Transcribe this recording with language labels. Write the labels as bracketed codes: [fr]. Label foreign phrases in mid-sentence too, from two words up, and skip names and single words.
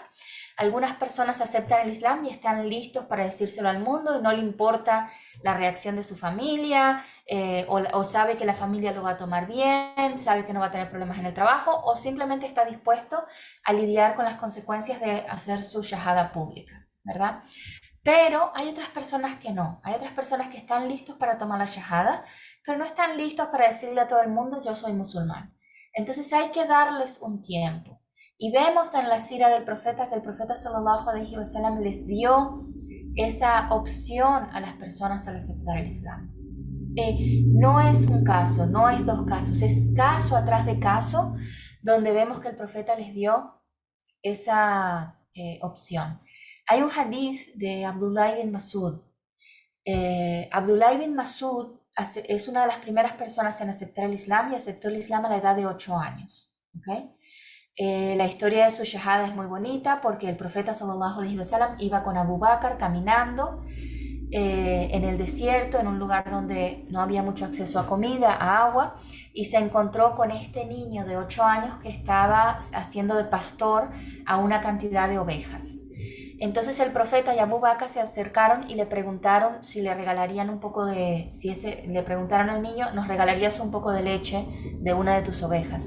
[es] Algunas personas aceptan el Islam y están listos para decírselo al mundo y no le importa la reacción de su familia, o sabe que la familia lo va a tomar bien, sabe que no va a tener problemas en el trabajo, o simplemente está dispuesto a lidiar con las consecuencias de hacer su shahada pública. ¿verdad? Pero hay otras personas que no. Hay otras personas que están listos para tomar la shahada, pero no están listos para decirle a todo el mundo, yo soy musulmán. Entonces hay que darles un tiempo. Y vemos en la sira del profeta que el profeta [ar] صلى الله عليه وسلم [es] les dio esa opción a las personas al aceptar el Islam. No es un caso, no es dos casos, es caso atrás de caso donde vemos que el profeta les dio esa opción. Hay un hadith de Abdullah ibn Masud. Abdullah ibn Masud es una de las primeras personas en aceptar el Islam y aceptó el Islam a la edad de 8 años. ¿Okay? La historia de su shahada es muy bonita porque el profeta [ar] صلى الله عليه وسلم [es] iba con Abu Bakr caminando en el desierto, en un lugar donde no había mucho acceso a comida, a agua, y se encontró con este niño de 8 años que estaba haciendo de pastor a una cantidad de ovejas. Entonces el profeta y Abu Bakr se acercaron y le preguntaron si le regalarían un poco de, le preguntaron al niño, ¿nos regalarías un poco de leche de una de tus ovejas?